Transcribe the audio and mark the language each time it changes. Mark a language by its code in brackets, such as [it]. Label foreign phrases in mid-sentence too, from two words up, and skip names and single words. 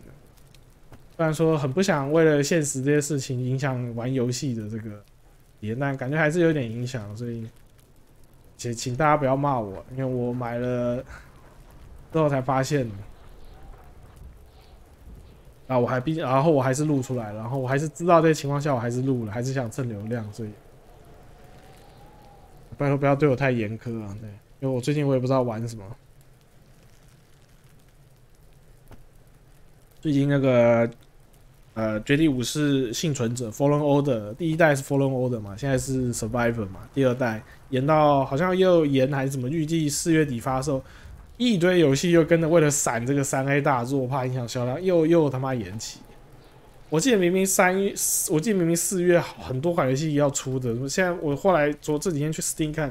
[zh] 虽然说很不想为了现实这些事情影响玩游戏的这个体验，但感觉还是有点影响，所以请大家不要骂我，因为我买了之后才发现，然后我还是录出来了，然后我还是知道这些情况下我还是录了，还是想蹭流量，所以拜托不要对我太严苛啊，对。因为我最近我也不知道玩什么，最近那个绝地武士幸存者 Fallen Order 第一代是 Fallen Order 嘛，现在是 Survivor 嘛，第二代延到好像又延还是什么，预计4月底发售，一堆游戏又跟着为了闪这个3A 大作，怕影响销量，又他妈延期。我记得明明4月很多款游戏要出的，现在我后来这几天去 Steam 看。